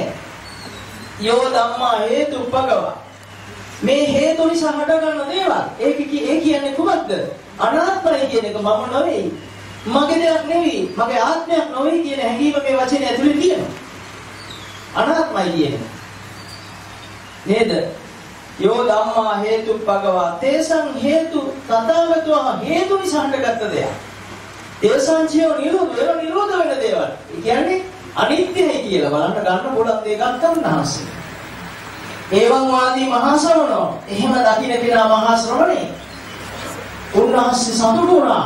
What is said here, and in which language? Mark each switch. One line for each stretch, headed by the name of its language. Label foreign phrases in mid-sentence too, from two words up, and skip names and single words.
Pali: යෝ ධම්මා හේතු භගවා.
Sinhala: මේ හේතු නිසා හටගන්න දේවල්. ඒ කියන්නේ කුමක්ද? අනාත්මයි කියන එක මම නෙවෙයි. මගේ දෙයක් නෙවෙයි. මගේ ආත්මයක් නෙවෙයි කියන හැඟීම මේ වචනේ ඇතුලේ තියෙනවා. අනාත්මයි කියන්නේ. නේද?
Pali: යෝ ධම්මා හේතු භගවා තේසං හේතු තථාගතෝ
Sinhala: හේතු නිසා හටගත්ත දෙයක්.
Pali: තේසං චේව
Sinhala: නිරෝධ වෙන දේවල්. ඒ කියන්නේ අනිත්‍යයි කියලා බලන්න ගන්න පොඩක් දෙයක් ගන්න ආසයි.
Pali: එවං වාදී මහා ශ්‍රවණෝ.
Sinhala: එහෙම දකින්න කෙනා මහා ශ්‍රවණේ. උන්වහන්සේ සතුටු වුණා.